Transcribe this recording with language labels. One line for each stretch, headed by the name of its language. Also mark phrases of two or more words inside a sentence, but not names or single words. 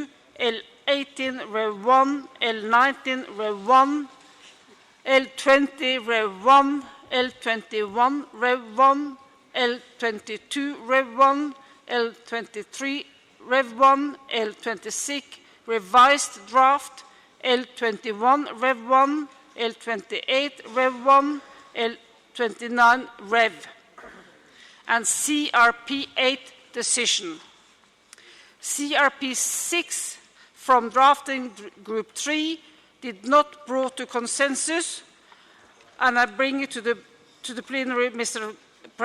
English: L18 Rev 1, L19 Rev 1, L20 Rev 1, L21 Rev 1, L22 Rev 1, L23 Rev 1, L26 revised draft, L21 Rev 1, L28 Rev 1, L29 Rev, and CRP 8 decision. CRP 6 from drafting group 3 did not brought to consensus, and I bring it to the plenary, Mr.